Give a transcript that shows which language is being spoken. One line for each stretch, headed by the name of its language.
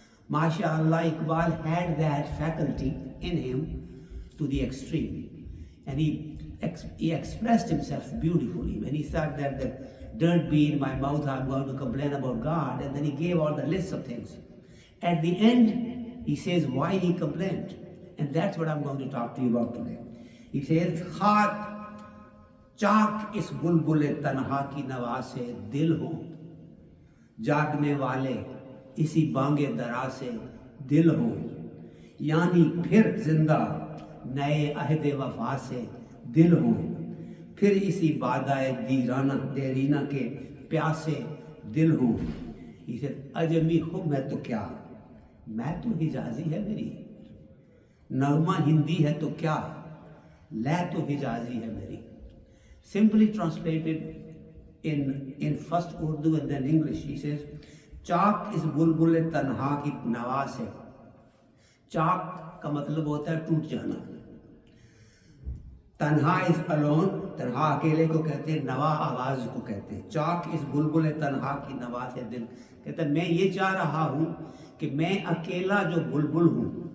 English: MashaAllah, Iqbal had that faculty in him to the extreme. And he expressed himself beautifully when he said that the dirt be in my mouth, I'm going to complain about God. And then he gave all the lists of things. At the end, he says why he complained. And that's what I'm going to talk to you about today. He says,
Urdu: خاک چاک اس بلبل تنہا کی نوا سے دل ہوں، جاگنے والے اسی بانگ درا سے دل ہوں، یعنی پھر زندہ نئے عہد وفا سے دل ہوں، پھر اسی بادائے دیرینہ کے پیاسے دل ہوں.
English: He said,
Urdu: اجمی ہوں میں تو کیا، میں تو حجازی ہے میری، نغمہ ہندی ہے تو کیا، لے تو حجازی ہے میری.
English: Simply translated in first Urdu and then English, he says,
Urdu: چاک اس بلبل تنہا کی نوا سے. چاک کا مطلب ہوتا ہے ٹوٹ جانا. تنہا
English: is alone,
Urdu: تنہا اکیلے کو کہتے ہیں، نوا آواز کو کہتے ہیں. چاک اس بلبل تنہا کی نوا سے دل، کہتا ہے میں یہ چاہ رہا ہوں کہ میں اکیلا جو بلبل ہوں،